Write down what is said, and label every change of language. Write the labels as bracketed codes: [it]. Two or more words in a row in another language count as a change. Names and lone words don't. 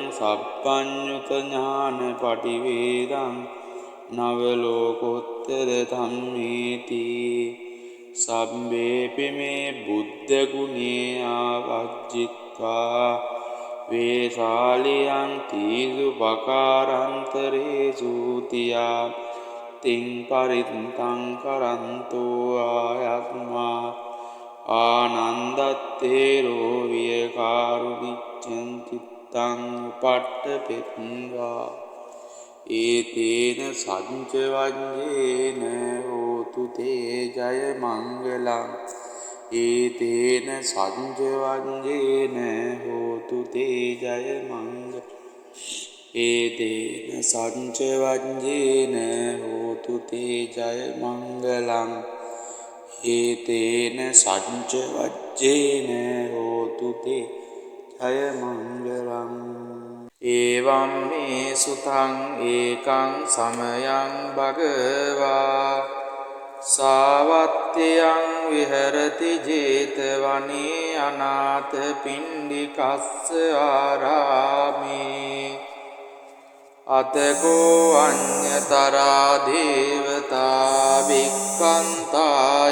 [pi] සප්පඤ්ඤුත ඥාන පටිවේදං නවලෝකෝත්තර ධම්මේති සම්බේපි මේ බුද්ධ ගුණේ ආවජ්ජිත්වා වේශාලියං තීසු පකාරන්තරේසු තියා තින් පරිත්තං කරන්තෝ ආයත්මා ආනන්දත්තේරෝ විය කාරුණිච්ඡං චිත්තං උපට්ඨපෙත්වා ඒතේන සංච වජ්ජේන හෝතු තේ ජය මංගලං ඒතේන සංච වජ්ජේන හෝතු තේ ජය මංගලං ඒතේන සංච වජ්ජේන හෝතු තේ ජය මංගලං ඒතේන සංච වජ්ජේන හෝතු තේ ජය මංගලං ඒවම් මේ සුතං ඒකං සමයං භගවා සාවත්තියං විහෙරති ජේතවනේ අනාථ පිණ්ඩිකස්ස ආරාමේ අතකෝ අඤ්ඤතරා දේවතා වික්ඛන්තාය